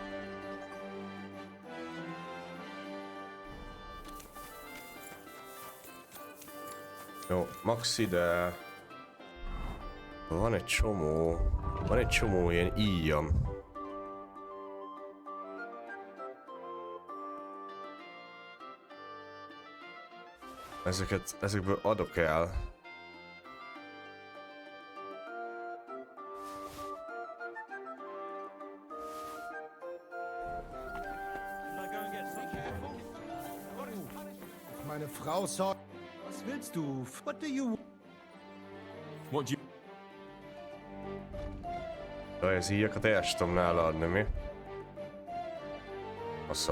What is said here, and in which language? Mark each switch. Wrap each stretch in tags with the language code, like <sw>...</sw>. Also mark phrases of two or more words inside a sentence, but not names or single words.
<hu>Jó, maxi, de... Van egy csomó ilyen íjam. Ezekből adok el.</hu> <de>Meine Frau sagt, was willst du?</de> <en>What do you... What do you...</en> <hu>De az íjakat el sem tudom nála adni, mi? Assza.</hu>